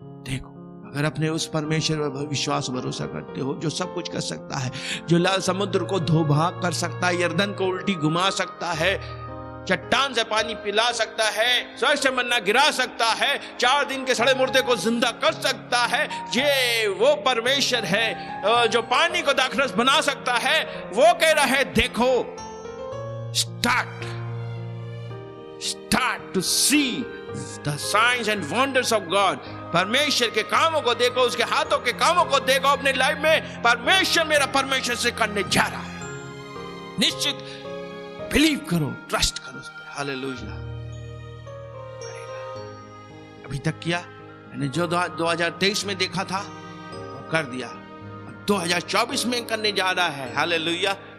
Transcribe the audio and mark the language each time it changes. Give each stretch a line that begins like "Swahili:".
Hindi: देखो, अगर अपने उस परमेश्वर पर विश्वास भरोसा करते हो, जो सब कुछ कर सकता है, जो लाल समुद्र को धो भाग कर सकता है, यर्दन को उल्टी घुमा सकता है, चट्टान से पानी पिला सकता है, स्वर्ग से मन्ना गिरा सकता है, 4 दिन के सड़े मुर्दे को जिंदा कर सकता है, ये वो परमेश्वर है जो पानी को दाखरस बना सकता है। वो कह रहा है, देखो,
English: start to see the signs and wonders of God।
Hindi: परमेश्वर के कामों को देखो, उसके हाथों के कामों को देखो। अपने लाइफ में परमेश्वर मेरा परमेश्वर से करने जा रहा है। निश्चित बिलीव करो, ट्रस्ट करो उस पर। हालेलुया। अभी तक किया मैंने, जो 2023 में देखा था वो कर दिया, 2024 में करने जा रहा है। हालेलुया।